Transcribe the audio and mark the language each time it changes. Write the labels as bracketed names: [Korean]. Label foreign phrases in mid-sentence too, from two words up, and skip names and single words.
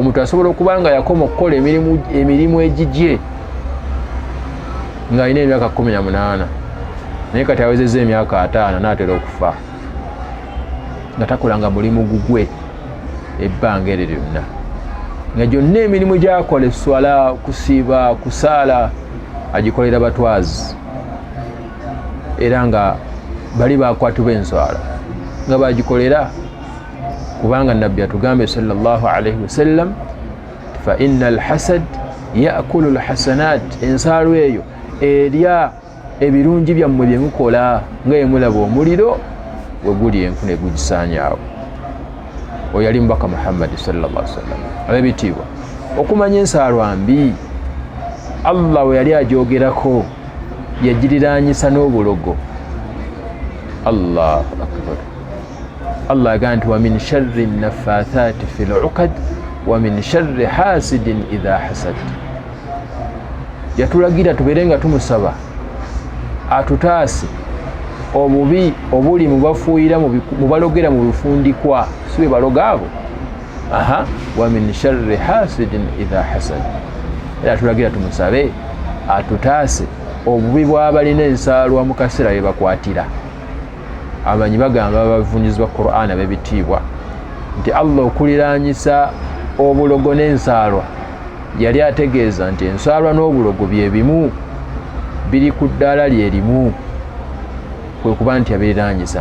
[Ganda] Omuntu asobola okuba nga yakoma okukola emirimu egigye ng'alina emyaka 18, naye kati awezezza emyaka 5 n'atera okufa nga takolanga mulimu gugwe ebbanga eryo lyonna, nga gyonna emirimu gy'akola, eswala, kusiiba, kusaala, agikolera batwazi, era nga bali bakwatibwa enswala nga bagikolera. Kubanga nabbi atugambe [Arabic] صلى الله عليه وسلم, فإن الحسد يأكل الحسنات, [Ganda] ensaalwa eyo erya ebirungi byammwe bye mukola, nga emulaba omuliro we guli enku ne gugisaanyaawo. Oyo yali mubaka Muhammad [Arabic] صلى الله عليه وسلم. [Ganda] Ab'ebitiibwa, okumanya ensaalwa mbi, Allah we yali agyogerako yagiriraanyisa n'obulogo. [Arabic] الله أكبر. [Ganda] Allah agamba nti [Arabic] ومن شر النفاثات في العقد ومن شر حاسد إذا حسد. [Ganda] Yatulagira tubeere nga tumusaba atutaase obubi obuli mu bafuuyira mu balogera mu bifundikwa, si be baloga abo. [Arabic] ومن شر حاسد إذا حسد. [Ganda] Era tulagira tumusabe atutaase obubi bw'abalina ensaalwa mu kaseera bye bakwatira. Abamanyi bagamba abavunyizibwa Qur'an ab'ebitiibwa nti Allah okuliraanyisa obulogo n'ensaalwa yali ategeeza nti ensaalwa n'obulogo bye bimu, biri ku ddaala lye limu, kwe kuba nti abiriraanyisa.